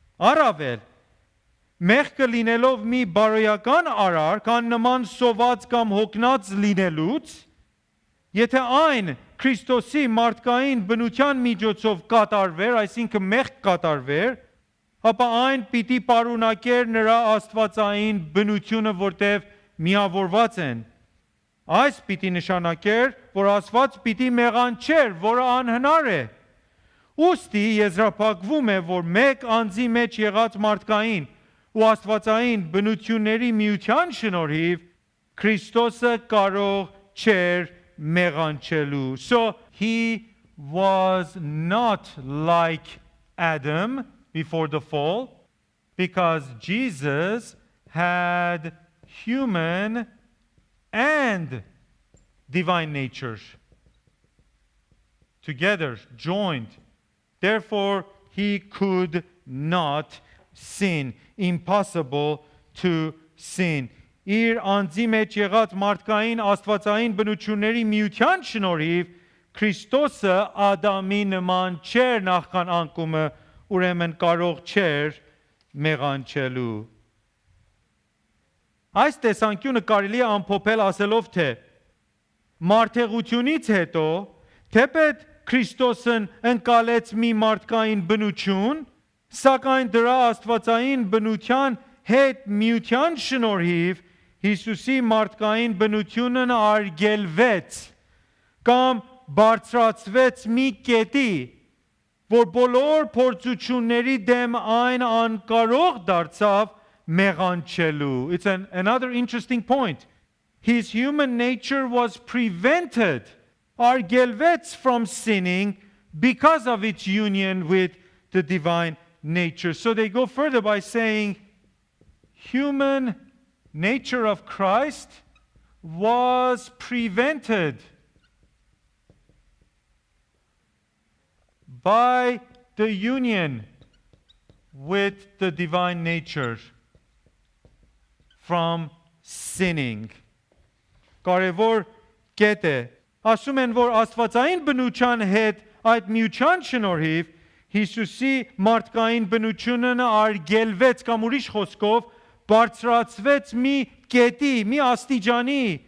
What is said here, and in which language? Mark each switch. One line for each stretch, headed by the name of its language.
Armenian: առավել, մեղքը լինելով մի բարոյական արար, կան նման սոված կամ հոգնած լինելուց, եթե այն Քրիստոսի մարդկային բնության միջոցով կատարվեր, այսինքն մեղք կատարվեր, ապա այն պիտի պարունակեր նրա աստվածային բնությունը, որտեղ միավորված են։ Այս պիտի նշանակեր, որ Աստված պիտի մեղանչեր, որը անհնար է։ Ուստի եզրափակվում է, որ մեկ անձի մեջ եղած մարդկային ու աստվածային բնությունների միության շնորհիվ Քրիստոսը կարող չէր մեղանչելու.
English: So he was not like Adam before the fall, because Jesus had human and divine nature together, joined. Therefore, he could not sin. Impossible to sin.
Armenian: Իր անձի մեջ եղած մարդկային աստվածային բնությունների միության շնորհիվ Քրիստոսը Ադամի նման չէր նախքան անկումը, ուրեմն կարող չէր մեղանչելու։ Այս տեսանկյունը կարելի է ամփոփել ասելով, թե մարդեղությունից հետո թեպետ Քրիստոսն ընկալեց մի մարդկային բնություն, սակայն դրա աստվածային բնության հետ միության շնորհիվ Հիսուսի մարդկային բնությունն արգելվեց կամ բարձրացվեց մի կետի, որ բոլոր փորձությունների դեմ այն անկարող դարձավ մեղանչելու.
English: It's another interesting point. His human nature was prevented, արգելվեց from sinning because of its union with the divine nature. So they go further by saying human nature of Christ was prevented by the union with the divine nature from sinning.
Armenian: Կարևոր կետ է։ Ասում են, որ աստվածային բնության հետ այդ միության շնորհիվ Հիսուսի մարդկային բնությունն արգելվեց կամ ուրիշ խոսքով բարձրացվեց մի կետի, մի աստիճանի,